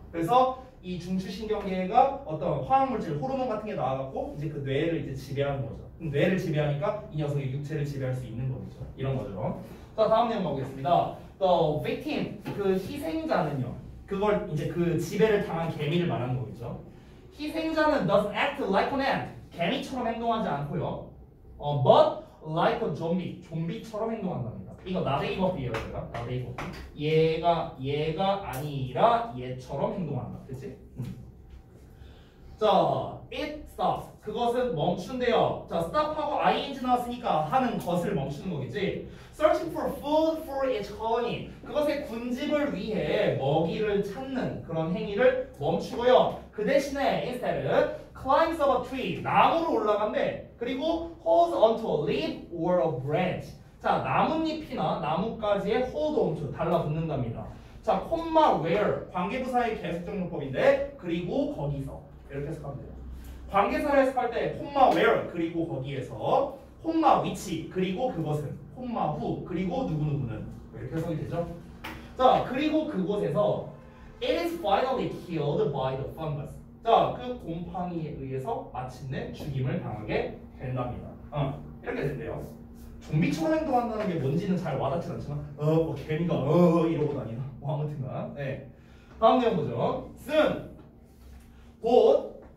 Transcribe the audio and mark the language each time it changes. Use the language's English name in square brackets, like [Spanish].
[Korean] 그래서 이 중추신경계가 어떤 화학물질, 호르몬 같은 게 나와갖고 이제 그 뇌를 이제 지배하는 거죠. 그럼 뇌를 지배하니까 이 녀석의 육체를 지배할 수 있는 거죠. 이런 거죠. 자, 다음 내용 보겠습니다. [English] The victim, [Korean] 그 희생자는요. 그걸 이제 그 지배를 당한 개미를 말하는 거겠죠. 희생자는 [English] does act like an ant. [Korean] 개미처럼 행동하지 않고요. [English] But like a zombie. [Korean] 좀비처럼 행동한답니다. 이거 나데이버비예요, 제가. 나데이버비. 얘가 아니라 얘처럼 행동한다. 그치? 자, [English] it stops. [Korean] 그것은 멈춘대요. 자, stop하고 ing 나왔으니까 하는 것을 멈추는 거겠지. [English] Searching for food for its colony. [Korean] 그것의 군집을 위해 먹이를 찾는 그런 행위를 멈추고요. 그 대신에 [English] instead climbs up a tree. [Korean] 나무로 올라간대. 그리고 [English] holds onto a leaf or a branch. [Korean] 자, 나뭇잎이나 나뭇가지에 hold onto 달라붙는답니다. 자, 콤마 where 관계부사의 계속적용법인데 그리고 거기서 이렇게 해석하면 돼요. 관계사를 해석할 때 콤마 where 그리고 거기에서 콤마 위치 그리고 그것은 콤마 후 그리고 누구누구는 이렇게 해석이 되죠. 자, 그리고 그곳에서 [English] it is finally killed by the fungus. [Korean] 자, 그 곰팡이에 의해서 마침내 죽임을 당하게 된답니다. 이렇게 된대요. 좀비처럼 행동한다는 게 뭔지는 잘 와닿지 않지만 개미가 이러고 다니나 아무튼간. 네. 다음 내용 보죠. soon 곧